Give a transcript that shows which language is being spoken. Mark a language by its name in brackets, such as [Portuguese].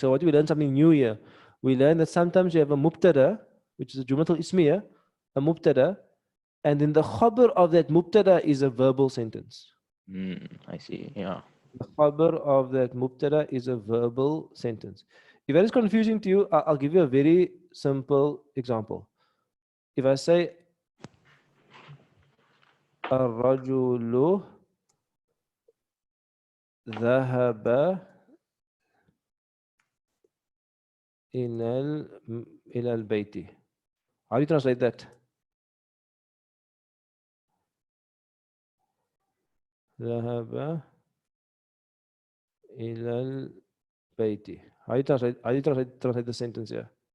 [English] So what we learned something new here. We learned that sometimes you have a mubtada, which is a jumlatul ismiya, a mubtada, and then the khabar of that mubtada is a verbal sentence. I see. Yeah. The khabar of that mubtada is a verbal sentence. If that is confusing to you, I'll give you a very simple example. If I say [Arabic] الرجل ذهب إلى البيت. [English] How do you translate that? [Arabic] ذهب إلى البيت. [English] How do you translate the sentence here?